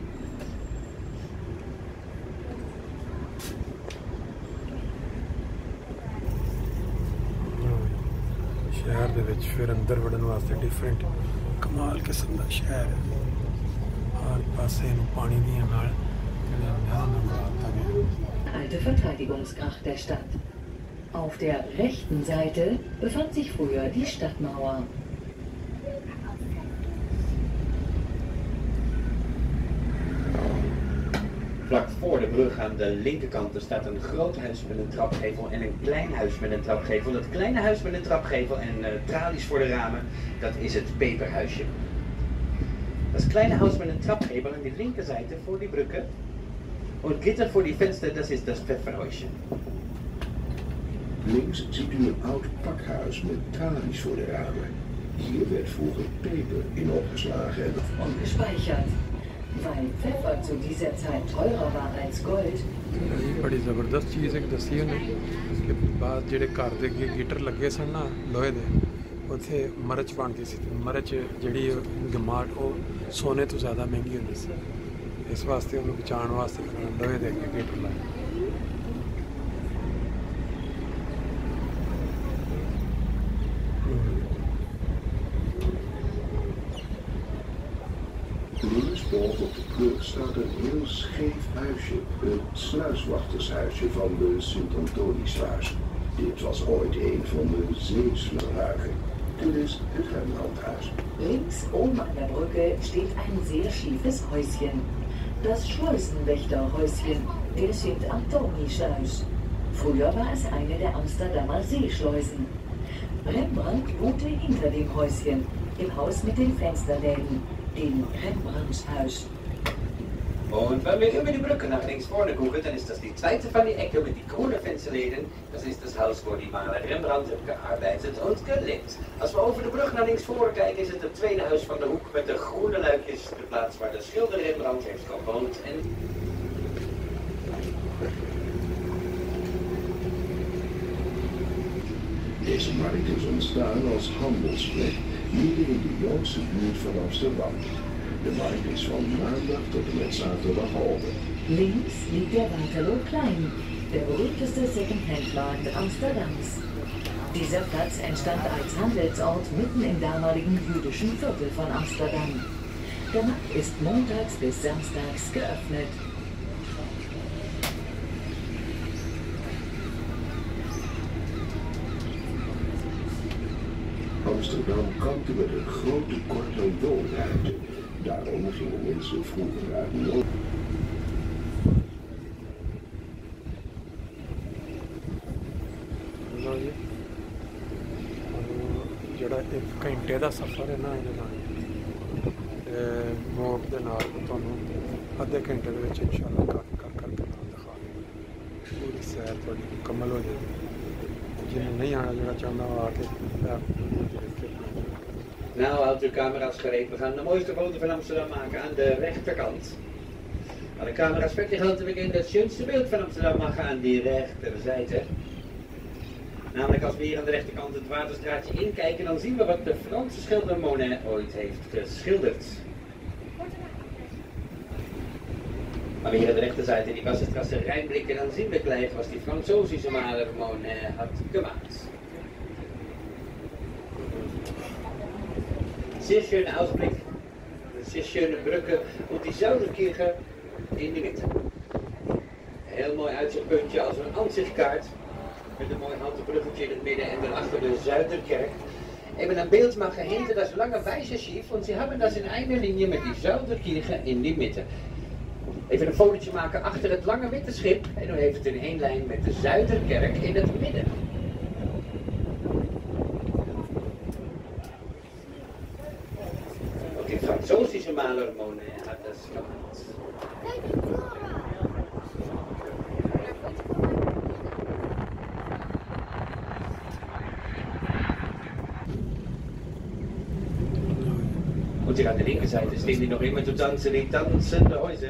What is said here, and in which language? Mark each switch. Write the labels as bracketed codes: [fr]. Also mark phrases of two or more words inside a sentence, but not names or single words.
[pa] ਸ਼ਹਿਰ ਦੇ ਵਿੱਚ ਫਿਰ ਅੰਦਰ ਵੜਨ ਵਾਸਤੇ ਡਿਫਰੈਂਟ ਕਮਾਲ ਕਿਸਮ ਦਾ ਸ਼ਹਿਰ ਹੈ ਹਰ ਪਾਸੇ ਨੂੰ ਪਾਣੀ ਦੀਆਂ ਨਾਲ [de] Alte Verteidigungsgracht der Stadt. Auf der rechten Seite befand sich früher die Stadtmauer. [nl] Vlak voor de brug aan de linkerkant staat een groot huis met een trapgevel en een klein huis met een trapgevel. Dat kleine huis met een trapgevel en tralies voor de ramen, dat is het peperhuisje. [de] Das kleine Haus mit einem Trapphebel an die linke Seite vor die Brücke und Gitter vor die Fenster, das ist das Pfefferhäuschen. [nl] Links ziet u een oud pakhuis met tralies voor de ramen. Hier werd vroeger peper in opgeslagen [de] und gespeichert. Weil Pfeffer zu dieser Zeit teurer war als Gold. [pa] ਬੜੀ ਜ਼ਬਰਦਸਤ ਚੀਜ਼ ਇੱਕ ਦੱਸੀ ਉਨ੍ਹਾਂ ਕਿ ਬਾਦ ਜਿਹੜੇ ਘਰ ਦੇ ਹੀਟਰ ਲੱਗੇ ਸਨ ਨਾ ਲੋਹੇ ਦੇ ਉੱਥੇ ਮਰਚ ਬਣਦੀ ਸੀ ਮਰਚ ਜਿਹੜੀ ਗਮਾਟ ਵੋ ਸੋਨੇ ਤੋ ਜ਼ਿਆਦਾ ਮਹਿੰਗੀ ਹੁੰਦੀ ਸੀ ਇਸ ਵਾਸਤੇ ਉਨ੍ਹਾਂ ਬਚਾਨੇ ਵਾਸਤੇ ਲੋਹੇ ਦੇ ਹੀਟਰ ਲਾਏ [nl] Linksboven op de brug staat een heel scheef huisje, het sluiswachtershuisje van de Sint-Antoniesluis. Dit was ooit een van de zeesluisruiken. Dit is het Rembrandthuis. [de] Links oben an der Brücke steht ein sehr schiefes Häuschen. Das Schleusenwächterhäuschen der Sint-Antoniesluis. Früher war es eine der Amsterdamer Seeschleusen. Rembrandt wohnte hinter dem Häuschen, im Haus mit den Fensterläden. Dem Rembrandtshuis. Und wenn wir über die Brücke nach links vorne gucken, dann ist das die zweite von die Ecke mit die grünen Fensterläden. Das ist das Haus, wo die Maler Rembrandt hat gearbeitet und gelebt. [nl] Als we over de brug naar links voor kijken, is het het tweede huis van de hoek met de groene luikjes, de plaats waar de schilder Rembrandt heeft gewoond. En Deze markt is ontstaan als handelsplek midden in de Joodse buurt van Amsterdam. De markt is van maandag tot en met zaterdag open. [de] Links liegt der Waterloo Klein, der berühmteste Second-Hand-Markt Amsterdams. Dieser Platz entstand als Handelsort mitten im damaligen jüdischen Viertel von Amsterdam. Der Markt ist montags bis samstags geöffnet. [nl] Amsterdam kampte met een groot tekort aan woonruimte. Daarom gingen mensen vroeger uit Noord. [pa] ਜਿਹੜਾ 1 ਘੰਟੇ ਦਾ ਸਫ਼ਰ ਹੈ ਨਾ ਇਹਦੇ ਨਾਲ ਮੋੜ ਦੇ ਨਾਲ ਤੁਹਾਨੂੰ ਅੱਧੇ ਘੰਟੇ ਦੇ ਵਿੱਚ ਇਨਸ਼ਾਅੱਲਾ ਕਰ ਕਰਕੇ ਨਾਲ ਦਿਖਾ ਦੇਵਾਂਗੇ ਪੂਰੀ ਸੈਰ ਤੁਹਾਡੀ ਮੁਕੰਮਲ ਹੋ ਜਾਏਗੀ ਜਿਹਨੇ ਨਹੀਂ ਆਉਣਾ ਜਿਹੜਾ ਚਾਹੁੰਦਾ ਉਹ ਆ ਕੇ [nl] nou, houdt uw camera's gereed. We gaan de mooiste foto van Amsterdam maken aan de rechterkant. Maar de camera's verder houden we in het schönste beeld van Amsterdam maken aan die rechterzijde. Namelijk als we hier aan de rechterkant het Waterstraatje inkijken, dan zien we wat de Franse schilder Monet ooit heeft geschilderd. Maar weer aan de rechterzijde in [de] die Wasserstraße reinblikken, [nl] dan zien we [de] gleich was die Französische Maler [nl] Monet had gemaakt. [de] Sehr schöne Ausblick, sehr schöne Brücke und die Sauerkirche in die Mitte. [nl] Heel mooi uitzichtpuntje als een ansichtkaart. Met een mooi houten bruggetje in het midden en daarachter de Zuiderkerk. [de] Eben ein Bild machen hinter das lange weiße Schiff und sie haben das in einer Linie mit die Zuiderkirche in die Mitte. [nl] Even een fotootje maken achter het lange witte schip en dan heeft het in één lijn met de Zuiderkerk in het midden. [de] Ook die Französische Maler Monet hat das gemacht. Und hier an der linken Seite stehen die noch immer zu tanzen, die dansende Häuser.